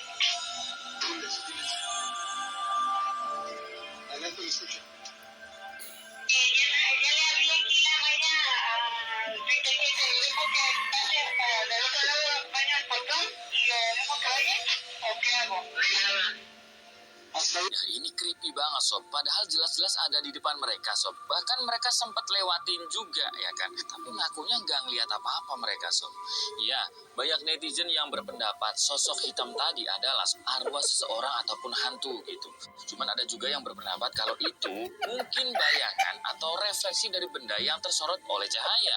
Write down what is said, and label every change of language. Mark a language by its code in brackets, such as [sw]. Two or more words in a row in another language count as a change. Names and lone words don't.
[es] Adelante, me escucho. Ya le hablé aquí la Maya al 37, le dijo que pase hasta del otro lado vaya al portón y le dejo que vaya, ¿o qué hago? Hasta [id] Ya, ini creepy banget sob, padahal jelas-jelas ada di depan mereka sob. Bahkan mereka sempat lewatin juga ya kan, tapi ngakunya nggak ngeliat apa-apa mereka sob. Ya, banyak netizen yang berpendapat sosok hitam tadi adalah arwah seseorang ataupun hantu gitu. Cuman ada juga yang berpendapat kalau itu mungkin bayangan atau refleksi dari benda yang tersorot oleh cahaya.